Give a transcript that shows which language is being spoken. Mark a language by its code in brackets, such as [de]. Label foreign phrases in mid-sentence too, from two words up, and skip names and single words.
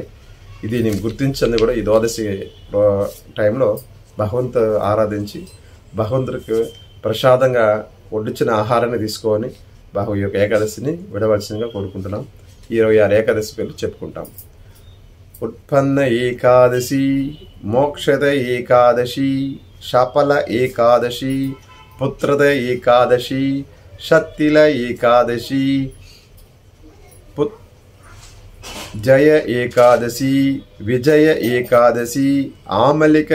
[te] ఇది నేను గుర్తించింది కూడా ఈ ద్వాదశి టైంలో భగవంతు ఆరాధించి భగవంతుడికి ప్రసాదంగా వడ్డించిన ఆహారాన్ని తీసుకొని ఈ యొక్క ఏకాదశిని విడవలసిందిగా కోరుకుంటున్నాం. 26 ఏకాదశి పేర్లు చెప్పుకుంటాం. उत्पन्न एकादशी, मोक्षद एकादशी, शपल एकादशी, पुत्रद एकादशी, शक्तिल एकादशी, जय एकादशी, विजय एकादशी, आमलिक